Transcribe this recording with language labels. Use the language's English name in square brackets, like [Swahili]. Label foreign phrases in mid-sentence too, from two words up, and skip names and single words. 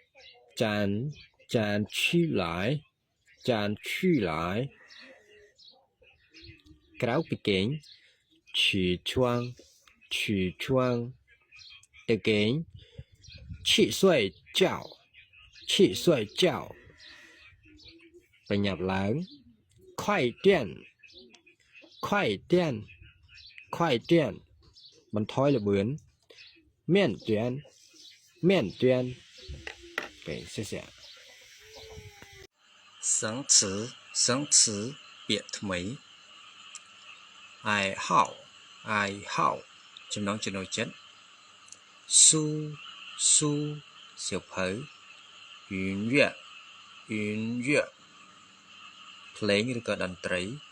[Chinese] 站起来 [Khmer] ក្រៅពីគេង起床ទៅគេង [Chinese] 去睡觉 [Khmer] ប្រញាប់ឡើង [Chinese] 快点 [Khmer] បន្ថយល្បឿន面端okay [Chinese] 谢谢生词 [Khmer] ពាក្យថ្មី 爱好ចំណងចំណូលចិត្ត书សៀវភៅ音乐ភ្លេងឬក៏តន្ត្រី